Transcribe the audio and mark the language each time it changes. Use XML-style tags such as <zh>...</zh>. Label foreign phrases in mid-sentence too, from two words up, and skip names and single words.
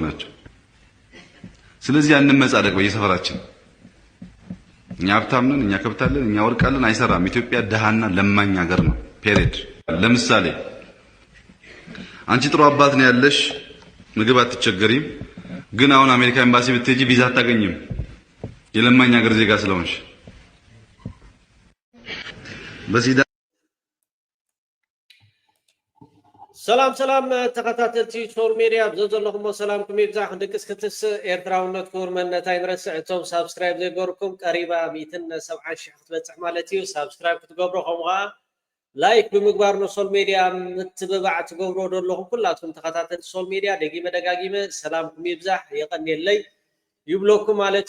<am>ናቸው። ስለዚህ ያንን መጻደቅ በየሰፈራችን እኛ ሀብታም ነን፣ እኛ ከብታለን፣ እኛ ወርቃለን አይሰራም። ኢትዮጵያ ደሃና ለማኝ ሀገር ነው። ፔሬድ። ለምሳሌ አንቺ ጥሩ አባት ነው ያለሽ፣ ምግብ አትቸገሪም። ግን አሁን አሜሪካ ኤምባሲ ብትሄጂ ቪዛ አታገኝም፣ የለማኝ ሀገር ዜጋ ስለሆንሽ። በሲዳ</am> <ti>ሰላም ተከታተልቲ ሶል ሚዲያ ብዘለኹም ሰላምኩም ይብዛሕ ድቅስ ክትስ ኤርትራውነት ኩርመነት አይንረስዕ እቶም ሳብስክራይብ ዘይገበርኩም ቀሪባ 170 ሺህ ክትበፅሕ ማለት እዩ። ሳብስክራይብ ክትገብሩ ከምኡ ከዓ ላይክ ብምግባር ነው ሶል ሚዲያ ምትብባዕ ትገብሩ ደለኹም ኩላትኩም ተከታተልቲ ሶል ሚዲያ ደጋጊመ ሰላምኩም ይብዛሕ የቀኒለይ ይብለኩም ማለት</ti>